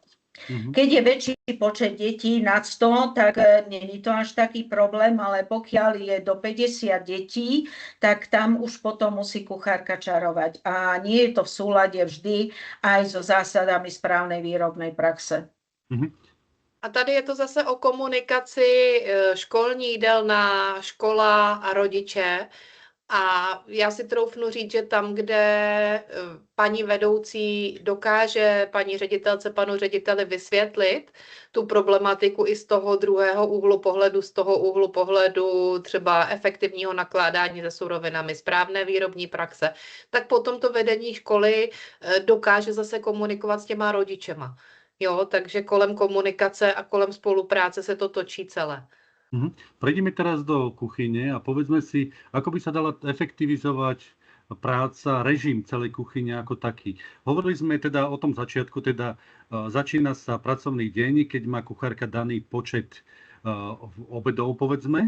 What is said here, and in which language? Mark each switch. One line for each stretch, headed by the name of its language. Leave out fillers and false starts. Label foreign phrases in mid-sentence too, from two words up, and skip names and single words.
Slovak: Keď je väčší počet detí nad 100, tak nie je to až taký problém, ale pokiaľ je do 50 detí, tak tam už potom musí kuchárka čarovať. A nie je to v súlade vždy aj so zásadami správnej výrobnej praxe.
Czech: A tady je to zase o komunikaci školní jídelna, škola a rodiče. A já si troufnu říct, že tam, kde paní vedoucí dokáže paní ředitelce, panu řediteli vysvětlit tu problematiku i z toho druhého úhlu pohledu, z toho úhlu pohledu třeba efektivního nakládání se surovinami, správné výrobní praxe, tak potom to vedení školy dokáže zase komunikovat s těma rodičema. Jo, takže kolem komunikace a kolem spolupráce se to točí celé.
Slovak: Prejdeme teraz do kuchyne a povedzme si, ako by sa dala efektivizovať práca, režim celej kuchyne ako taký. Hovorili sme teda o tom začiatku, teda začína sa pracovný deň, keď má kuchárka daný počet obedov, povedzme.